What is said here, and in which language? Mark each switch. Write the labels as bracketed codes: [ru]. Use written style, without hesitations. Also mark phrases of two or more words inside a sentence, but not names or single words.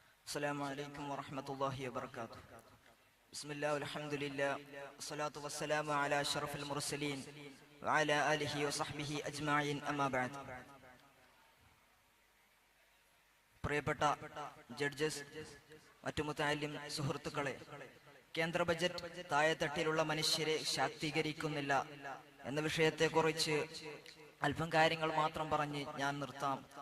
[ar] السلام عليكم ورحمة الله وبركاته. بسم الله والحمد لله والصلاة والسلام على أشرف المرسلين وعلى آله وصحبه أجمعين أما بعد. [ml] പ്രിയപ്പെട്ട ജഡ്ജസ്, മറ്റു മുതഅല്ലിം സുഹൃത്തുക്കളെ, കേന്ദ്ര ബജറ്റ് താഴെത്തട്ടിലുള്ള മനുഷ്യരെ ശാക്തീകരിക്കുന്നില്ല എന്ന വിഷയത്തെക്കുറിച്ച് അല്പം കാര്യങ്ങൾ മാത്രം പറഞ്ഞ് ഞാൻ നിർത്താം.